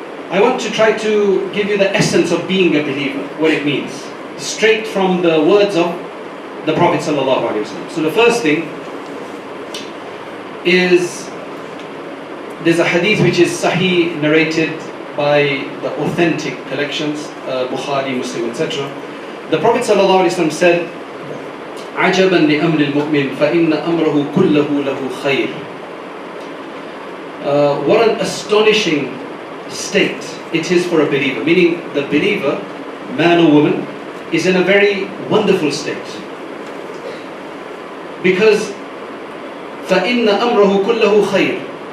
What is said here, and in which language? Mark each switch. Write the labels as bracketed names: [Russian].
[English] I want to try to give you the essence of being a believer, what it means, straight from the words of the Prophet ﷺ. So the first thing is, there's a hadith which is sahih, narrated by the authentic collections, Bukhari, Muslim, etc. The Prophet ﷺ said, [Arabic] عجبا لأمر المؤمن فإن أمره كله له خير. [English] What an astonishing state it is for a believer, meaning the believer, man or woman, is in a very wonderful state, because [Arabic] فإن أمره كله خير.